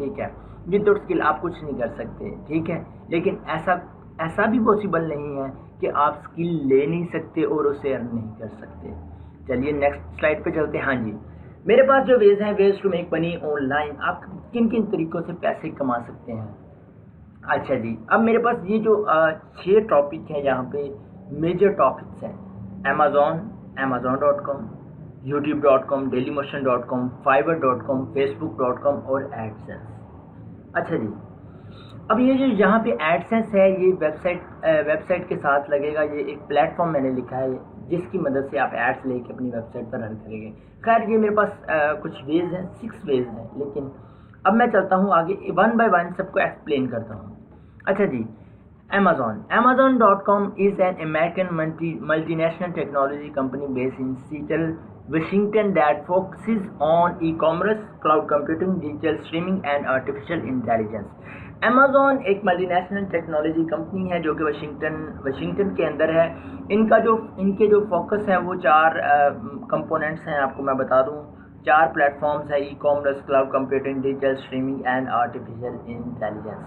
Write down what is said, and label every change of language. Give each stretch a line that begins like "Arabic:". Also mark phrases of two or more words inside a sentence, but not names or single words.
Hindi: ठीक है,
English: without skill
Hindi: आप कुछ नहीं कर सकते। ठीक है, लेकिन ऐसा भी पॉसिबल नहीं है कि आप स्किल ले नहीं सकते और उसे अर्न नहीं कर सकते। चलिए
English: next slide
Hindi: पे चलते हैं। हाँ जी, मेरे पास जो
English: ways to make money online,
Hindi: आप किन किन तरीक़ों से पैसे कमा सकते हैं। अच्छा जी, अब मेरे पास ये जो 6 टॉपिक हैं, यहाँ पे
English: major topics
Hindi: हैं। amazon.com, youtube.com, dailymotion.com, fiverr.com, facebook.com और एडसेंस। अच्छा जी, अब ये जो यहाँ पे एडसेंस है, ये वेबसाइट के साथ लगेगा। ये एक प्लेटफॉर्म मैंने लिखा है जिसकी मदद से आप एड्स लेके अपनी वेबसाइट पर रन करेंगे। खैर ये मेरे पास कुछ वेज हैं, 6 वेज हैं, लेकिन अब मैं चलता हूँ आगे,
English: one by one
Hindi: सबको एक्सप्लेन करता हूँ। अच्छा जी,
English: Amazon.com is an American multinational technology company based in Seattle, Washington that focuses on e-commerce, cloud computing, digital streaming and artificial intelligence.
Hindi: Amazon एक
English: multinational technology company
Hindi: है जो कि वाशिंगटन के अंदर है। इनके जो फोकस है वो 4 कंपोनेंट्स हैं, आपको मैं बता दूं।
English: 4 प्लेटफॉर्म्स है, e commerce, cloud computing, digital streaming and artificial intelligence.